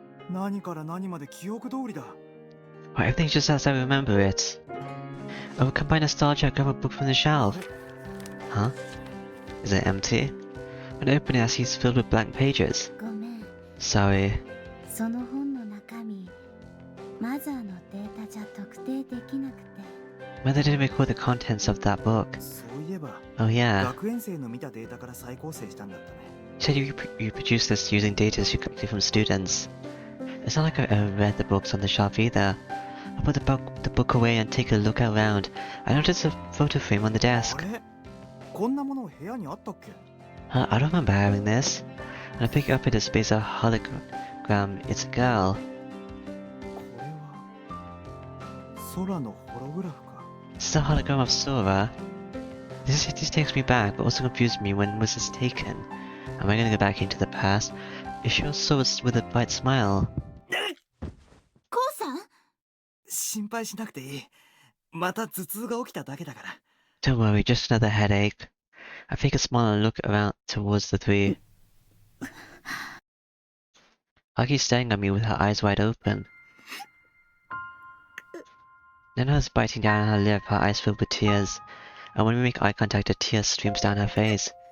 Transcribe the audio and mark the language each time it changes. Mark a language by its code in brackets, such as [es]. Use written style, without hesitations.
[ja] 何から何まで記憶通りだ。 [en] Well, everything's just as I remember it. Oh, combine nostalgia, grab a book from the shelf. Huh? Is it empty? When I open it, I see it's filled with blank pages. [ja] ごめん。 [en] Sorry. [ja] その本の中身、マザーのデータじゃ特定できなくて。 [en] Mother didn't record the contents of that book. [ja] そういえば、 [en] Oh yeah. [ja] 学園生の見たデータから再構成したんだったね。 [en] You said you produced this using data you collected from students. It's not like I ever read the books on the shelf either. I put the book away and take a look around. I noticed a photo frame on the [ja] あ [en] desk. [ja] れこんなもの部屋にあったっけ [en] I don't remember having this. And I pick it up in displays a hologram. It's a girl. [ja] これは空のホログラフか。 [en] This is a hologram of Sora. This takes me back, but also confused me when was this taken. Am I gonna go back into the past? It shows Sora with a bright smile. [ja] コウさん、心配しなくていい。また頭痛が起きただけだから。 [en] Don't worry, just another headache. I take a smile and look around towards the three. Aki's staring at me with her eyes wide open. Nana's biting down on her lip, her eyes filled with tears. And when we make eye contact, a tear streams down her face.